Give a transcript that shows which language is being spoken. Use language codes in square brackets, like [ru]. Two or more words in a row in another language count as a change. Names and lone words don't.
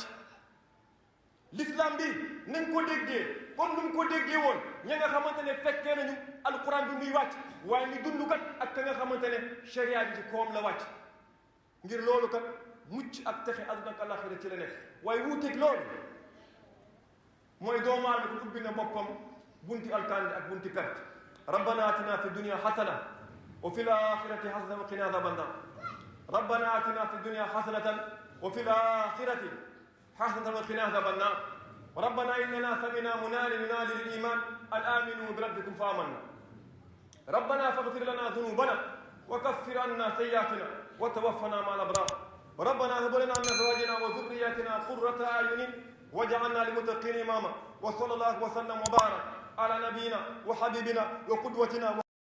[wo] l'islam bi nañ ko déggee comme nu mu ko déggee woon ña nga xamante ne fekkee nañu alquran bi muy wàcc, waaye ñu dund kat ak ka nga xamante ne sharia bi ci koom la wàcc. ngir loolu kat mucc ak texe àdduna ak àllaaxira ci la nekk. waaye wuuteeg loolu mooy doomu aadama ko ubbi na boppam bunti alkaandi ak bunti perte. [ar] ربنا آتنا في الدنيا حسنة وفي الآخرة حسنة وقنا عذاب النار. ربنا آتنا في الدنيا حسنة وفي الآخرة حسنة وقنا عذاب النار. ربنا إننا سمعنا مناديا ينادي للإيمان أن آمنوا بربكم فآمنا. ربنا فاغفر لنا ذنوبنا وكفر عنا سيئاتنا وتوفنا مع الأبرار. ربنا هب لنا من أزواجنا وذرياتنا قرة أعين واجعلنا للمتقين إماما. وصلى الله وسلم وبارك على نبينا وحبيبنا وقدوتنا